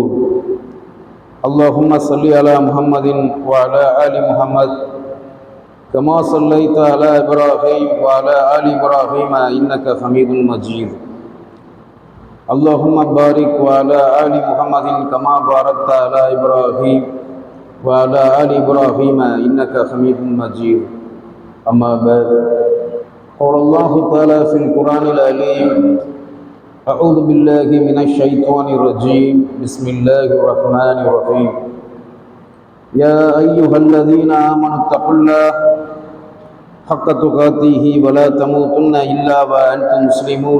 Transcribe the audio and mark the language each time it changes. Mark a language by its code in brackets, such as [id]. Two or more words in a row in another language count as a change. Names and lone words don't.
[ar] اللهم صل على محمد وعلى آل محمد كما صليت على إبراهيم وعلى آل إبراهيم إنك حميد مجيد. اللهم بارك وعلى آل محمد كما باركت على إبراهيم وعلى آل إبراهيم إنك حميد مجيد. أما بعد. قال الله تعالى في القرآن العليم: أعوذ بالله من الشيطان الرجيم. بسم الله الرحمن الرحيم. يا أيها الذين آمنوا اتقوا الله حق تقاته ولا تموتن إلا وأنتم مسلمون.